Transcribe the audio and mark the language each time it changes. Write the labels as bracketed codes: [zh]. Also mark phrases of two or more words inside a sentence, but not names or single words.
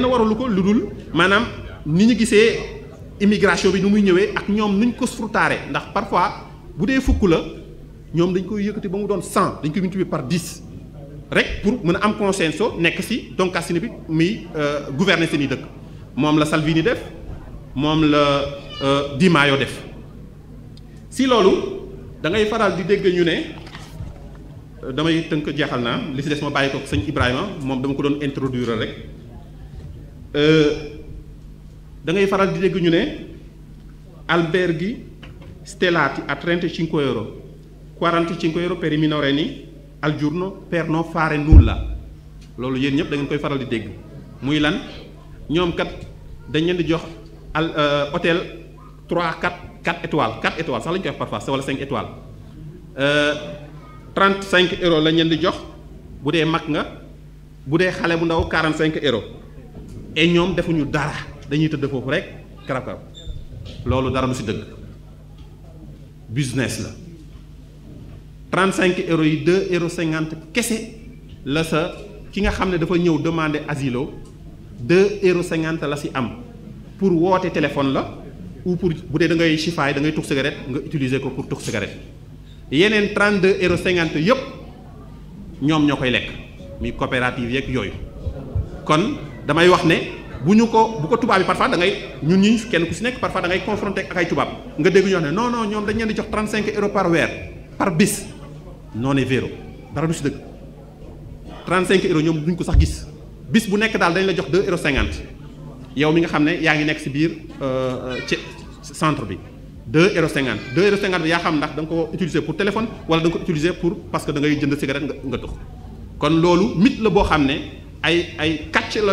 [wo] waralu ko lu dul maanaam ni ñu gisee immigration bi nu muy ñëwee ak ñoom nuñ ko frutaare ndax parfois bu dee fukk la ñoom dañ koy yëkkati ba mu doon 100 dañ koy [fr] multiplier par 10 [wo] rek pour mën a am consensus nekk ci Doncassine bi muy gouverner seen i dëkk moom la Salvini def moom la Di Maio def si loolu da ngay faral di dégg ñu ne damay tënk jeexal naa li ci des ma bàyyi ko sëñ Ibrahima moom dama ko doon introduire rek da ngay faral di dégg ñu ne [it] alberghi stellati a 35 euro 45 euro per i minorenni al giorno per non fare nulla [wo] loolu yéen ñëpp da ngeen koy faral di dégg muy lan ñoom kat dañ leen di jox [fr] hôtel 4 étoiles 4 étoiles [wo] sax la ñu koy wax parfois wala 5 étoiles 35 euros lañ leen di jox bu dee mag nga bu dee xale bu ndaw 45 euros et ñoom defuñu dara dañuy tëdd foofu rek karab loolu dara du ci dëgg business la 35 euros yi 2,50 euros kese la sa ki nga xam ne dafa ñëw [fr] demander asile [wo] 2,50 euros la ci am pour woote téléphone la ou pour bu dee da ngay chifaay da ngay tux cigarette nga utiliser ko pour tux cigarette yeneen 32,50 euros yëpp ñoom ñoo koy lekk muy coopérative yeeg yooyu kon damay wax ne bu ko tubaab yi parfois da ngay ñun ñi kenn ku ci nekk parfois da ngay confronter ak ay tubaab nga dégg ñu wax ne [fr] non non [wo] ñoom dañ leen di jox 35 euros par weer par bis [it] non è vero [wo] dara du ci dëgg 35 euros ñoom duñ ko sax gis bis bu nekk daal dañ la jox 2,50 euros yow mi nga xam ne yaa ngi nekk ci biir ci centre bi 2,50 euros 2,50 euros bi yaa xam ndax da nga ko utiliser pour téléphone wala da nga ko utiliser pour [fr] parce que [wo] da ngay jënd cigarette nga tux kon loolu mythe la boo xam ne ay kàcc la